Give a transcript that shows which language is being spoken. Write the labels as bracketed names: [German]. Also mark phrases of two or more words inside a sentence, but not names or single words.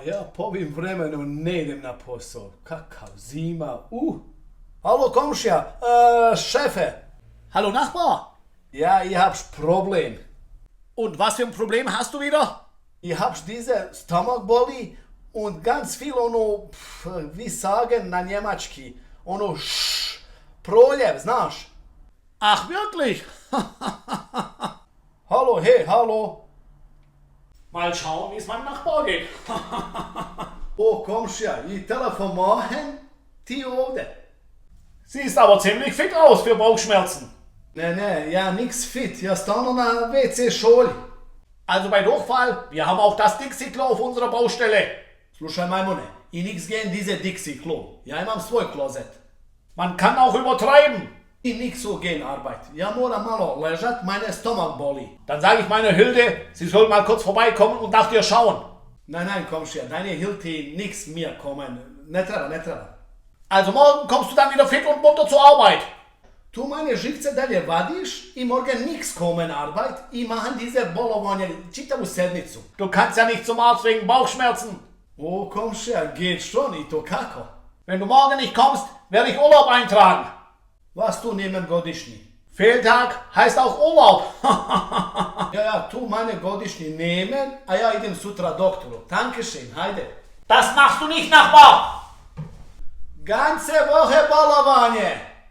[Bosnian] ja po ovim vremenu ne idem na posao. Kakav zima. Hallo komšija, Chefe. [German] Hallo Nachbar. Ja, ich hab Problem. Und was für ein Problem hast du wieder? Ich hab diese Stomachboli und ganz viel ono, wie sagen [Bosnian] na njemački, ono proljev, znaš? [German] Ach wirklich? Hallo, hey, hallo. Mal schauen, wie es meinem Nachbar geht. [Bosnian] O komšija, i telefon machen? Ti ovdje? [German] Siehst aber ziemlich fit aus für Bauchschmerzen. [Bosnian] Ne, ja [German] nix fit, [Bosnian] ja stalno na WC šolji. [German] Also bei Durchfall, wir haben auch das Dixie-Klo auf unserer Baustelle. [Bosnian] Slušaj majmune, i [German] nix gen diese Dixie Klo. [Bosnian] Ja imam svoj klozet. [German] Man kann auch übertreiben. [Bosnian] I [German] nix so gen Arbeit. [Bosnian] Ja moram malo ležat, meine Stomach boli. [German] Dann sage ich meiner Hilde, sie soll mal kurz vorbeikommen und nach dir schauen. Nein, komšija, deine Hilti nix mir kommen. [Bosnian] Ne treba. [German] Also morgen kommst du dann wieder fit und munter zur Arbeit. Tu meine [Bosnian] živce dalje vadiš i [German] morgen nix kommen Arbeit [Bosnian] i [German] machen diese [Bosnian] bolovanje čitavu sedmicu. [German] Du kannst ja nicht zum Arzt wegen Bauchschmerzen. [Bosnian] O komšija, [German] geht schon [Bosnian] i to kako? [German] Wenn du morgen nicht kommst, werde ich Urlaub eintragen. Was tu nemen godišnji? Fehltag heißt auch Urlaub. [Bosnian] Ja, [German] tu meine [Bosnian] godišnji nemen, a ja idem sutra doktoru. [German] Dankeschön, hajde. Das machst du nicht, Nachbar. Ganze Woche bolovanje.